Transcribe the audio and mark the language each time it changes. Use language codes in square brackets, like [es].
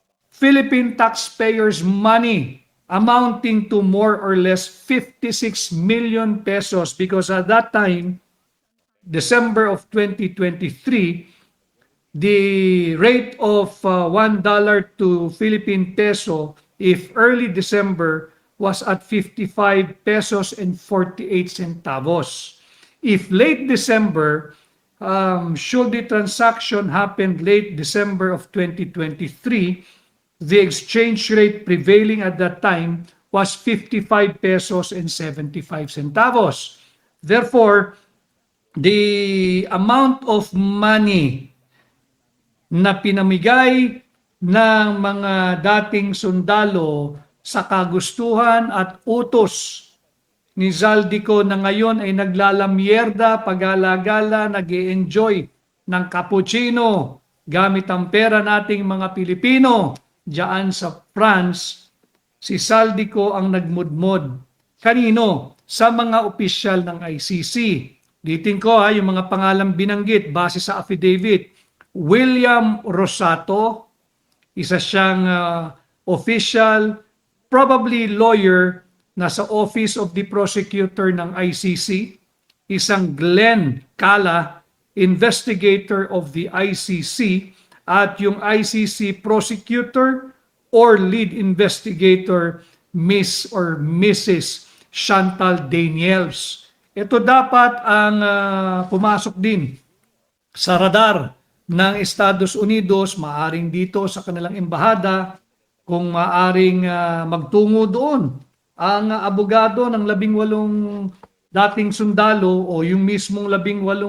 [en] Philippine taxpayers' money amounting to more or less 56 million pesos, because at that time, December of 2023, the rate of $1 to Philippine peso, if early December, was at 55 pesos and 48 centavos. If late December, should the transaction happen late December of 2023, the exchange rate prevailing at that time was 55 pesos and 75 centavos. [tl] Therefore, the amount of money na pinamigay ng mga dating sundalo sa kagustuhan at utos ni Zaldico na ngayon ay naglalamyerda, pag-alagala, nag-e-enjoy ng cappuccino gamit ang pera nating mga Pilipino diyan sa France, si Zaldico ang nagmudmod. Kanino? Sa mga opisyal ng ICC. Ditin ko yung mga pangalang binanggit base sa affidavit. William Rosato, isa siyang official, probably lawyer, nasa Office of the Prosecutor ng ICC. [en] Isang Glenn Cala, investigator of the ICC, at yung ICC prosecutor or lead investigator, Miss or Mrs. Chantal Daniels. [tl] Ito dapat ang pumasok din sa radar ng Estados Unidos, maaring dito sa kanilang embahada, kung maaring magtungo doon ang abogado ng 18 dating sundalo o yung mismong 18